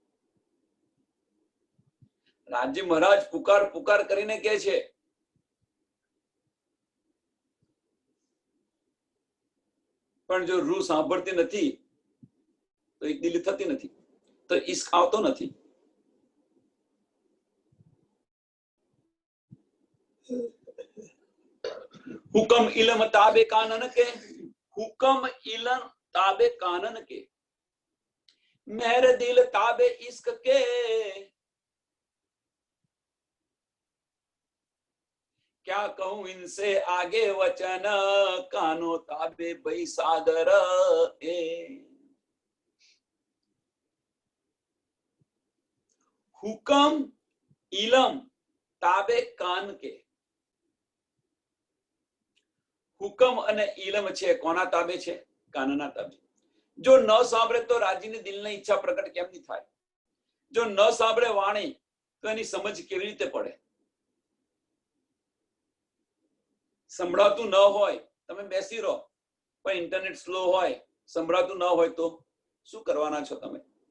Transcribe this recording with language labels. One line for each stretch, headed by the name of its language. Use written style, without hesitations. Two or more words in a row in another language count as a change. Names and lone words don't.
Gujarati: રાજ્ય મહારાજ પુકાર કરીને કહે છે પણ જો રૂહ સાંભળતી નથી તો એક દિલી થતી નથી, તો ઈશ્ક આવતો નથી.
Hindi: हुकम इलम ताबे कानन के, हुकम इलम ताबे कानन के, मेहर दिल ताबे इश्क के, क्या कहूं इनसे आगे वचन, कानो ताबे भई सागर ए. हुकम इलम ताबे कान के.
Gujarati: હુકમ અને ઇલમ છે કોના તાબે છે? કાનના તાબે. જો ન સાંભળે તો રાજીની દિલની ઈચ્છા પ્રગટ કેમ નહીં થાય? જો ન સાંભળે વાણી તો એની સમજ કેવી રીતે પડે? સંભળાતું ન હોય, તમે બેસી રહો પણ
English: internet slow
Gujarati: હોય, સંભળાતું ન હોય તો શું કરવાના છો તમે?